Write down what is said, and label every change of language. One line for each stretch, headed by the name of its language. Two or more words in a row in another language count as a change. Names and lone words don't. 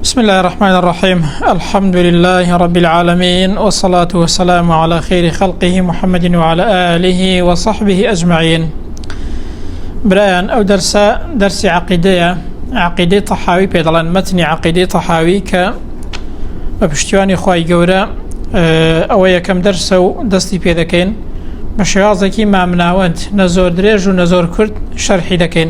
Arabic: بسم الله الرحمن الرحيم. الحمد لله رب العالمين، والصلاة والسلام على خير خلقه محمد وعلى آله وصحبه أجمعين.
Central Kurdish: برایان ئەو دەرسی عقیدەی تەحاوی پێدەڵێن، مەتنی عقیدەی تەحاوی کە بە پشتیوانی خوای گەورە ئەوە یەکەم دەرسە و دەستی پێ دەکەین بە شێوازێکی مامناوەند، نە زۆر درێژ و نە زۆر کورت شەرحی دەکەین.